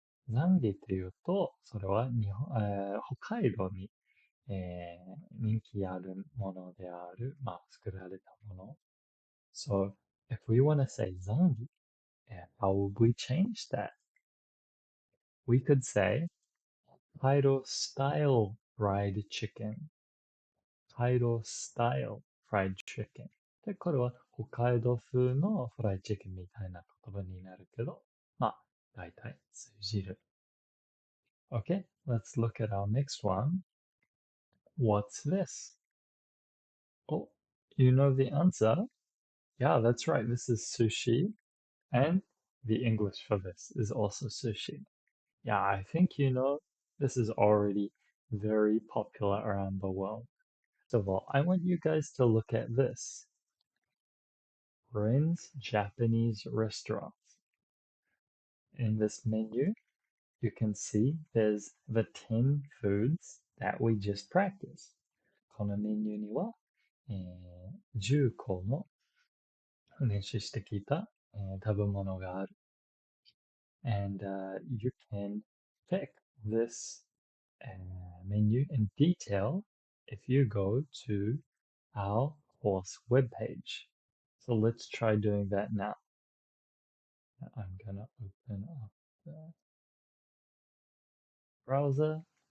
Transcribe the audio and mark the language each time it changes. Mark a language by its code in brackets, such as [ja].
[ja] ザンギっていうと、それは北海道に、人気あるものである、作られたもの。 [en] So, if we want to say ザンギ, how would we change that? We could say 北海道 style fried chicken. 北海道 style fried chicken. [ja] で、これは北海道風のフライチキンみたいな言葉になるけど、大体通じる。 [en] Okay, let's look at our next one. What's this? Oh, you know the answer? Yeah, that's right. This is sushi. And the English for this is also sushi. Yeah, I think you know this is already very popular around the world. First of all, I want you guys to look at this. Rin's Japanese restaurant. In this menu, you can see there's the 10 foods that we just practiced. [ja] このメニューには、10個の練習してきた、食べ物がある。 [en] And you can pick this menu in detail if you go to our course webpage. So let's try doing that now. I'm gonna open up the browser.